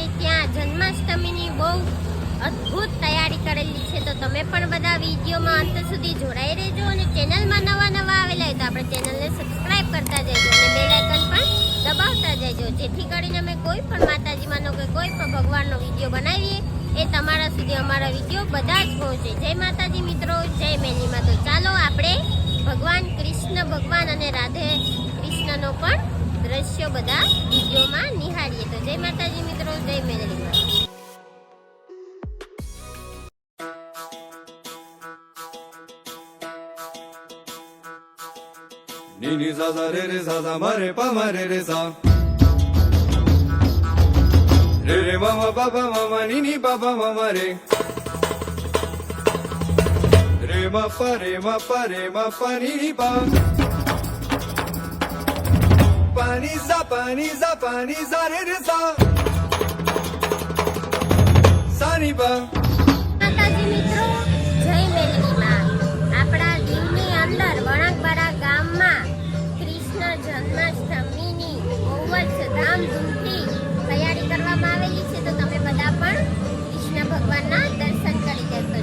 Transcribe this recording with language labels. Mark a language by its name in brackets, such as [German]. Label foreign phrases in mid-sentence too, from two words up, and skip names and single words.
[Gujarati] ત્યાં જન્માષ્ટમીની બહુ અદ્ભુત તૈયારી કરેલી છે, તો તમે પણ બધા વિડીયોમાં અંત સુધી જોડાઈ રહેજો અને ચેનલમાં નવા આવેલા હોય તો આપણે ચેનલને સબસ્ક્રાઇબ કરતા જજો અને બેલ આઇકન પણ દબાવતા જજો, જેથી કરીને અમે કોઈ પણ માતાજીમાંનો કે કોઈ પણ ભગવાનનો વિડીયો બનાવીએ એ તમારા સુધી અમારા વિડીયો બધા જ પહોંચે। જય માતાજી મિત્રો, જય મેલડીમાં। તો ચાલો આપણે ભગવાન કૃષ્ણ ભગવાન અને રાધે કૃષ્ણનો પણ દ્રશ્યો બધા વિડીયોમાં નિહાળીએ। તો જય માતાજી મિત્રો, જય મેલડીમાં। Ni ni sa sa re sa ma re pa ma re sa re ma ma pa pa ma ma ni pa pa ma ma re ma pa ni pa pa ni sa re sa sa ni pa। માતાજી મિત્રો, જય મેલડીમાં। આપણા દીવની અંદર વણાકબારા ગામમાં કૃષ્ણ જન્માષ્ટમીની બહુ જ ધામધૂમથી તૈયારી કરવામાં આવેલી છે, તો તમે બધા પણ કૃષ્ણ ભગવાનના દર્શન કરી દેશો।